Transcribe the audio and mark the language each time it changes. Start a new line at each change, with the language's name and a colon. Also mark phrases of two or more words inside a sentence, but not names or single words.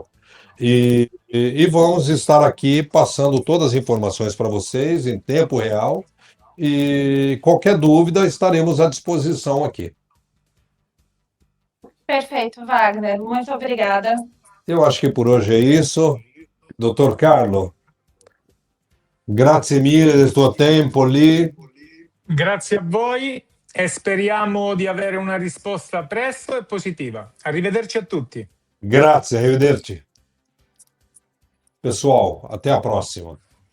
Portuguese: E vamos estar aqui passando todas as informações para vocês em tempo real. E qualquer dúvida, estaremos à disposição aqui. Perfeito, Wagner. Muito obrigada. Eu acho que por hoje é isso.
Italian: Dottor Carlo, grazie mille del tuo tempo lì. Grazie a voi e speriamo di avere una risposta presto e positiva. Arrivederci a tutti. Grazie, arrivederci.
Portuguese: Pessoal, até a próxima.